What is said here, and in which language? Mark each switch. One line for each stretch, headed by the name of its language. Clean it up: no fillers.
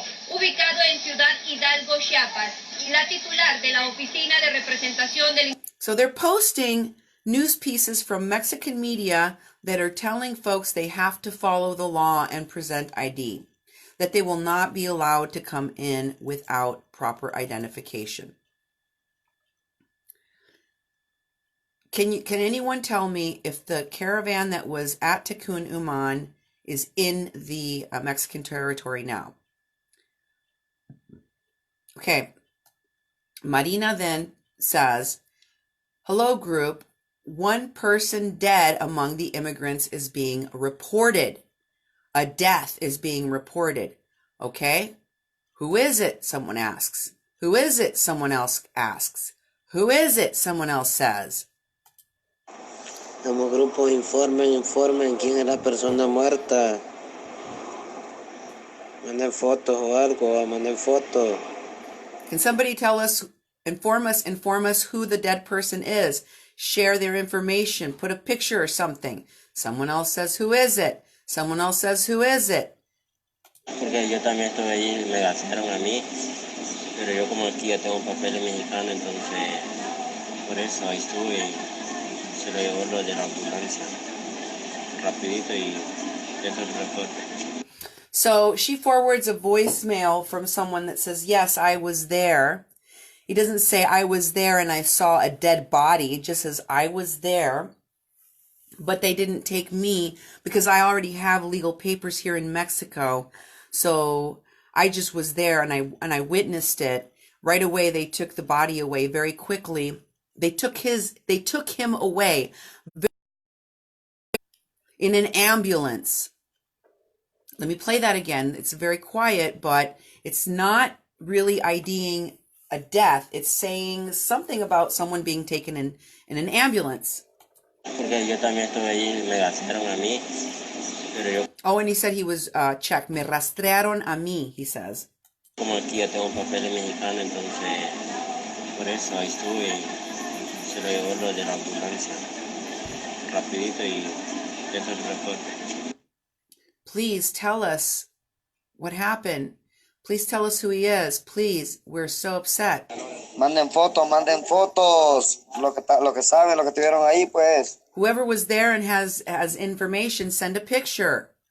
Spanish: Ubicado en Ciudad Hidalgo, Chiapas, la titular de la Oficina de Representación del...
English: So they're posting news pieces from Mexican media that are telling folks they have to follow the law and present ID, that they will not be allowed to come in without proper identification. Can anyone tell me if the caravan that was at Tecún Uman is in the Mexican territory now? Okay. Marina then says, hello group, one person dead among the immigrants is being reported. A death is being reported. Okay. Who is it? Someone asks. Who is it? Someone else asks. Who is it? Someone else says.
Spanish: Como grupo informen quién es la persona muerta. Manden fotos o algo, manden fotos.
English: Can somebody tell us, inform us who the dead person is? Share their information, put a picture or something. Someone else says, who is it? Someone else says, who is it?
Spanish: Porque yo también estuve ahí y me gastaron a mí, pero yo como aquí ya tengo papeles mexicanos, entonces por eso ahí estuve y se lo llevó lo de la ambulancia rapidito y eso es el reporte.
English: So she forwards a voicemail from someone that says, yes, I was there. He doesn't say I was there and I saw a dead body. It just says I was there, but they didn't take me because I already have legal papers here in Mexico. So I just was there and I witnessed it. Right away, they took the body away very quickly. They took him away in an ambulance. Let me play that again. It's very quiet, but it's not really IDing a death. It's saying something about someone being taken in an ambulance.
Spanish: Porque yo también estuve ahí, me gastaron a mí, pero yo
English: Oh, and he said he was checked.
Spanish: Me rastrearon a mí,
English: he says.
Spanish: como aquí ya tengo papeles mexicanos, entonces por eso ahí estuve y se lo llevó lo de la ambulancia rapidito y eso es el reporte.
English: Please tell us what happened. Please tell us who he is. Please, we're so upset.
Spanish: Manden fotos, lo que saben, lo que tuvieron ahí, pues.
English: Whoever was there and has information, send a picture.